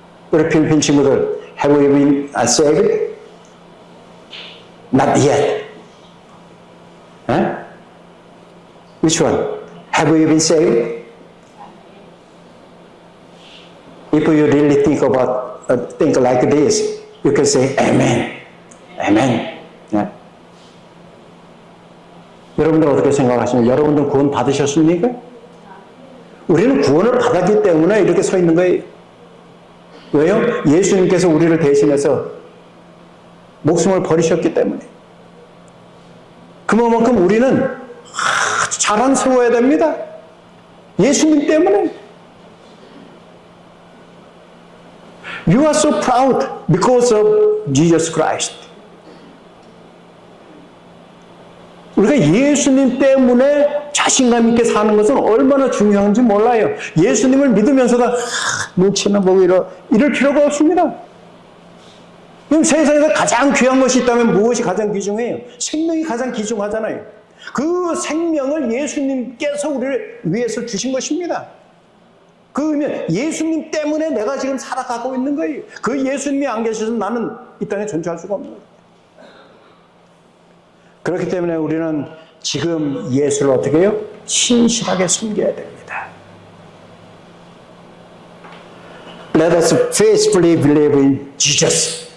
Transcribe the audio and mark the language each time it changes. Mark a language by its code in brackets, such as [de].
[ko] 우리 필리핀 친구들, [en] have you been saved? Not yet. Which one? Have you been saved? If you really think like this, you can say Amen. Amen. [ko] 여러분들 어떻게 생각하십니까? 여러분들 구원 받으셨습니까? 우리는 구원을 받았기 때문에 이렇게 서 있는 거예요. 왜요? 예수님께서 우리를 대신해서 목숨을 버리셨기 때문에. 그만큼 우리는 아주 자랑스러워야 됩니다. 예수님 때문에. [en] You are so proud because of Jesus Christ. [ko] 우리가 예수님 때문에 자신감 있게 사는 것은 얼마나 중요한지 몰라요. 예수님을 믿으면서도 눈치나 보고 이럴 필요가 없습니다. 그럼 세상에서 가장 귀한 것이 있다면 무엇이 가장 귀중해요? 생명이 가장 귀중하잖아요. 그 생명을 예수님께서 우리를 위해서 주신 것입니다. 그러면 예수님 때문에 내가 지금 살아가고 있는 거예요. 그 예수님이 안 계셔서 나는 이 땅에 존재할 수가 없는 거예요. 그렇기 때문에 우리는 지금 예수를 어떻게 해요? 신실하게 섬겨야 됩니다. [en] Let us faithfully believe in Jesus.